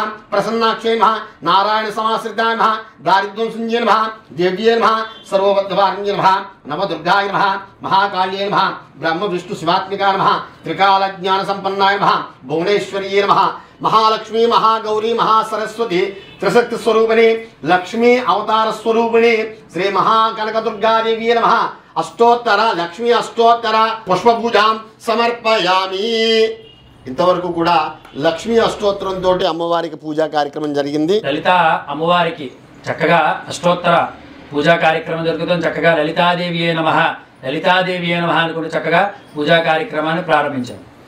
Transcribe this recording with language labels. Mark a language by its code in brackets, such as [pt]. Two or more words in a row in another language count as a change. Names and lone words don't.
[sa] प्रसन्नाक्षै नमः नारायणसमाश्रिताय नमः दारिद्र्यंशन्ये नमः देव्यै नमः सर्वबद्धवारिण्ये नमः नवदुर्गाय नमः महाकाल्यै नमः ब्रह्म विष्णु शिवात्मिकाय नमः त्रिकालज्ञानसम्पन्नाय नमः भुवनेश्वर्यै नमः महालक्ष्मी महागौरी महासरस्वती त्रिशक्ति स्वरूपिणी लक्ष्मी अवतार स्वरूपिणी श्री महाकनकदुर्गा देवी नमः अष्टोत्तर लक्ष्मी अष्टोत्तर पुष्प पूजा समर्पयामि। [te] ఇంతవరకు కూడా లక్ష్మీ అష్టోత్తరంతో అమ్మవారికి పూజా కార్యక్రమం జరిగింది. లలిత అమ్మవారికి చక్కగా అష్టోత్తర పూజా కార్యక్రమం జరుగుతుంది. చక్కగా [sa] లలితాదేవియే నమః లలితాదేవియే నమః [te] అనుకుంటూ చక్కగా పూజా కార్యక్రమాన్ని ప్రారంభించాం.